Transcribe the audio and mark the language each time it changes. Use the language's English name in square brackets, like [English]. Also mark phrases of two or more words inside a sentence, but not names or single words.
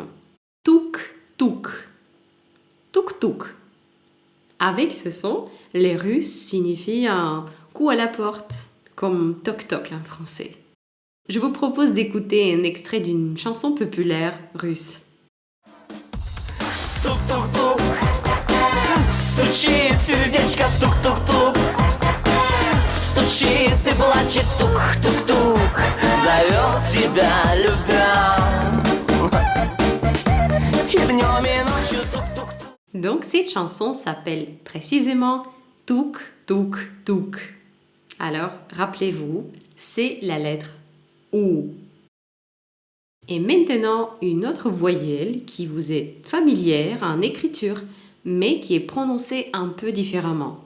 [French] Touk, touk. Touk, touk. Avec ce son, les Russes signifient un coup à la porte, comme toc toc en français. Je vous propose d'écouter un extrait d'une chanson populaire russe. [Russian] Тук-тук-тук, стучит сердечко, тук-тук-тук, стучит и плачет, тук-тук-тук, зовет тебя, любя. И днем и ночью тук-тук-тук. [French] Donc cette chanson s'appelle précisément Touk Touk Touk. Alors rappelez-vous, c'est la lettre OU. Et maintenant, une autre voyelle qui vous est familière en écriture, mais qui est prononcée un peu différemment.